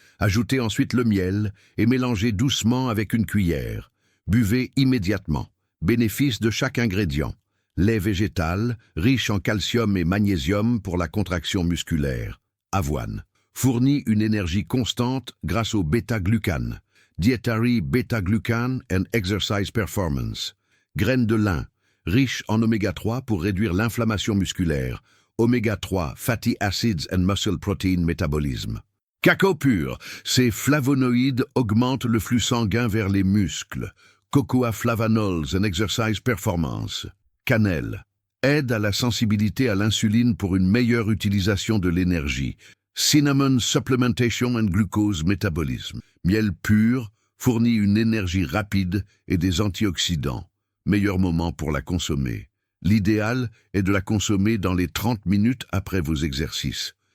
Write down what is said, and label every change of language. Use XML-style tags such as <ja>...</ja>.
<fr>Ajoutez ensuite le miel et mélangez doucement avec une cuillère. Buvez immédiatement. Bénéfice de chaque ingrédient. Lait végétal, riche en calcium et magnésium pour la contraction musculaire. Avoine. fournit une énergie constante grâce au bêta-glucane.</fr> <en>Dietary bêta-glucane and exercise performance.</en> <fr>Graines de lin, riche en oméga 3 pour réduire l'inflammation musculaire.</fr> <en>Oméga 3, fatty acids and muscle protein metabolism.</en> <fr>Cacao pur, ces flavonoïdes augmentent le flux sanguin vers les muscles.</fr> <en>Cocoa flavanols and exercise performance.</en> <fr>Cannelle, aide à la sensibilité à l'insuline pour une meilleure utilisation de l'énergie.</fr> <en>Cinnamon supplementation and glucose metabolism.</en> <fr>Miel pur fournit une énergie rapide et des antioxydants. Meilleur moment pour la consommer. L'idéal est de la consommer dans les 30 minutes après vos exercices.</fr>